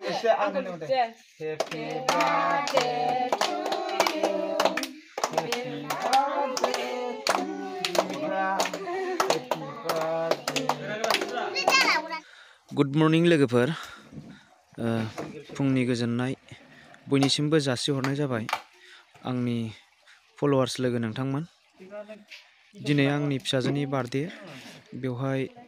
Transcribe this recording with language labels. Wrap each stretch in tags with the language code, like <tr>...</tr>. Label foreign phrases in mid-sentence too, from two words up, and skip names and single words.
<brx>एसे आं होनो दे</brx> <en>Happy birthday to you Happy birthday to you Good morning</en> <brx>लोगोफोर फुंनि गोजोननाय बयनिसिमबो जासिहरनाय जाबाय आंनि फलोवार्स लोगो नोंथांमोन दिनै आंनि फिसाजोनि बार्थडे बेवहाय</brx>